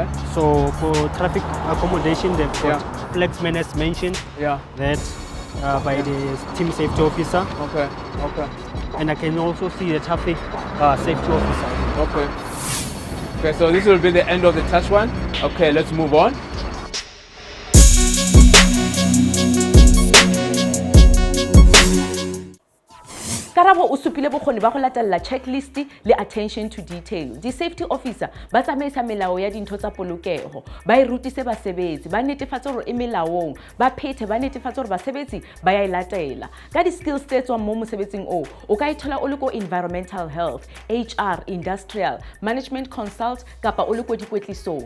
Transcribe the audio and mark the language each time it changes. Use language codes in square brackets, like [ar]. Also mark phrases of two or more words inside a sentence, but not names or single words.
[en] So for traffic accommodation, they've got flagsman as mentioned. Yeah. That by the team safety officer. Okay. Okay. And I can also see the traffic safety officer. Okay. Okay, so this will be the end of the touch one. Okay, let's move on. [st] Karabo o supile bokgoni ba go latella checklist le [en] attention to detail. [st] Di safety officer ba tsamaisa melao ya dintho tsa polokego, ba e rutise basebetsi, ba netefatsa gore e melaong, ba phethe ba netefatsa gore basebetsi ba ya ilatela. Ka di skills tse tswang mo mosebetsing o ka ithola o le ko [en] environmental health, HR, industrial, management consult [st] kapa o le ko dikwetlisong.